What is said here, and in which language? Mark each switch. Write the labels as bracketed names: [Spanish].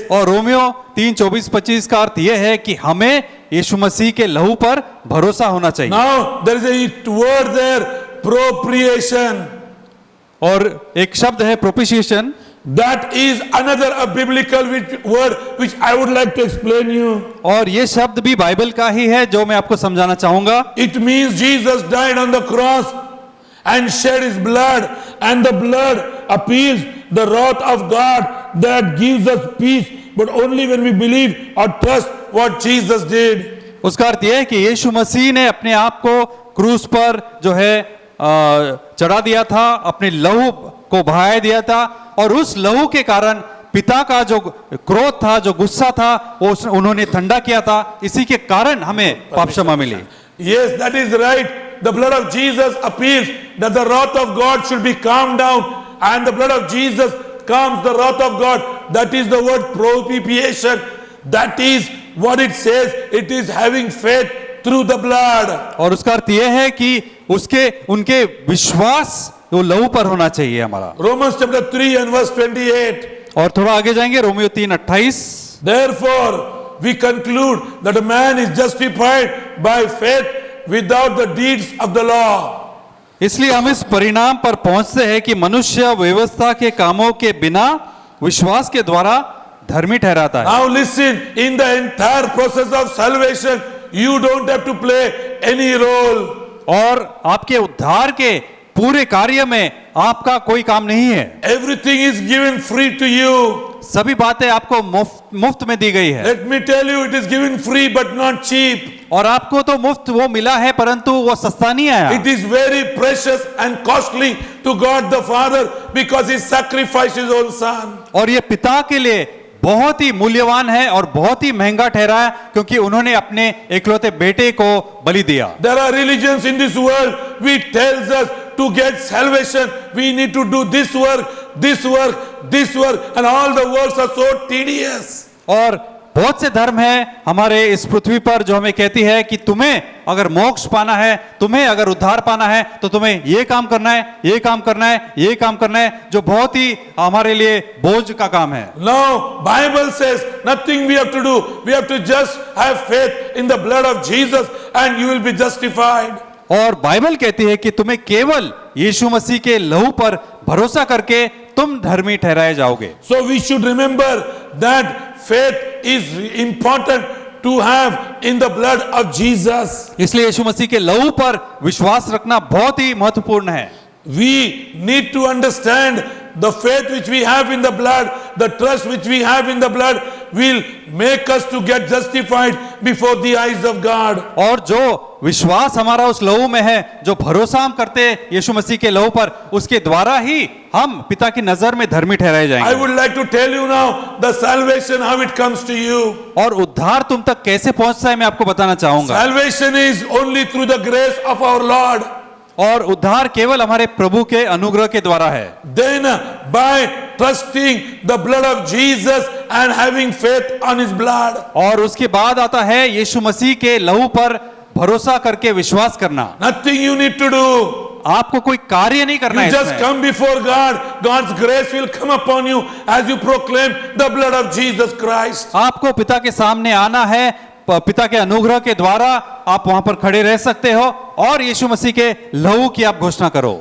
[Hindi] और रोमियो 3, 24, 25 का अर्थ यह है कि हमें यीशु मसीह के लहू पर भरोसा होना चाहिए। [English] Now there is a word there, propitiation. [Hindi] और एक शब्द है प्रोपिशिएशन, [English] That is another a biblical word which I would like to explain you. [Hindi] और ये शब्द भी बाइबल का ही है जो मैं आपको समझाना चाहूंगा। [English] It means Jesus died on the cross and shed his blood, and the blood appeals the wrath of God that gives us peace, but only when we believe or trust what Jesus did. [Hindi] उसका अर्थ यह है कि यीशु मसीह ने अपने आप को क्रूस पर जो है चढ़ा दिया था, अपने लहू को बहाया दिया था, और उस लहू के कारण पिता का जो क्रोध था, जो गुस्सा था, वो उन्होंने ठंडा किया था। इसी के कारण हमें पाप क्षमा मिली। [English] Yes, that is right. The blood of Jesus appeals that the wrath of God should be calmed down, and the blood of Jesus calms the wrath of God. That is the word propitiation. That is what it says. It is having faith through the blood. [Hindi] और उसका अर्थ यह है कि उनके विश्वास वो लहू पर होना चाहिए हमारा। [English] Romans chapter 3 and verse 28. [Hindi] और थोड़ा आगे जाएंगे, Romeo 3:28। [English] Therefore, we conclude that a man is justified by faith without the deeds of the law. [Hindi] इसलिए हम इस परिणाम पर पहुंचते हैं कि मनुष्य व्यवस्था के कामों के बिना विश्वास के द्वारा धर्मी ठहराता है। [English] Now listen, in the entire process of salvation, you don't have to play any role. [Hindi] और आपके उद्धार के पूरे कार्य में आपका कोई काम नहीं है। [English] Everything is given free to you. [Hindi] सभी बातें आपको मुफ्त में दी गई है। [English] Let me tell you, it is given free but not cheap. [Hindi] और आपको तो मुफ्त वो मिला है, परंतु वो सस्ता नहीं आया। [English] It is very precious and costly to God the Father because He sacrificed His own Son. [Hindi] और ये पिता के लिए बहुत ही मूल्यवान है और बहुत ही महंगा ठहरा है, क्योंकि उन्होंने अपने एकलौते बेटे को बलि दिया। [English] There are religions in this world which tells us to get salvation we need to do this work, this work, this work, and all the works are so tedious. [Hindi] और बहुत से धर्म है हमारे इस पृथ्वी पर जो हमें कहती है कि तुम्हें अगर मोक्ष पाना है, तुम्हें अगर उद्धार पाना है, तो तुम्हें ये काम करना है, ये काम करना है, ये काम करना है, जो बहुत ही हमारे लिए बोझ का काम है। [English] No, Bible says nothing we have to do. We have to just have faith in the blood of Jesus and you will be justified. [Hindi] और बाइबल कहती है कि तुम्हें केवल यीशु मसीह के लहू पर भरोसा करके तुम धर्मी ठहराए जाओगे। [English] So we should remember that faith is important to have in the blood of Jesus. [Hindi] इसलिए यीशु मसीह के लहू पर विश्वास रखना बहुत ही महत्वपूर्ण है। [English] We need to understand the faith which we have in the blood, the trust which we have in the blood will make us to get justified before the eyes of God. [Hindi] और जो विश्वास हमारा उस लहू में है, जो भरोसा हम करते हैं यीशु मसीह के लहू पर, उसके द्वारा ही हम पिता की नजर में धर्मी ठहराए [English] I [Hindi] जाएंगे। [English] would like to tell you now the salvation how it comes to you. [Hindi] और उद्धार तुम तक कैसे पहुंचता है मैं आपको बताना चाहूंगा। [English] Salvation is only through the grace of our Lord. [Hindi] और उद्धार केवल हमारे प्रभु के अनुग्रह के द्वारा है। [English] Then by trusting the blood of Jesus and having faith on His blood. [Hindi] और उसके बाद आता है यीशु मसीह के लहू पर भरोसा करके विश्वास करना। [English] Nothing you need to do. [Hindi] आपको कोई कार्य नहीं करना [English] You [Hindi] है [English] just [Hindi] इसमें। [English] come before God. God's grace will come upon you as you proclaim the blood of Jesus Christ. [Hindi] आपको पिता के सामने आना है, पिता के अनुग्रह के द्वारा आप वहां पर खड़े रह सकते हो और यीशु मसीह के लहू की आप घोषणा करो।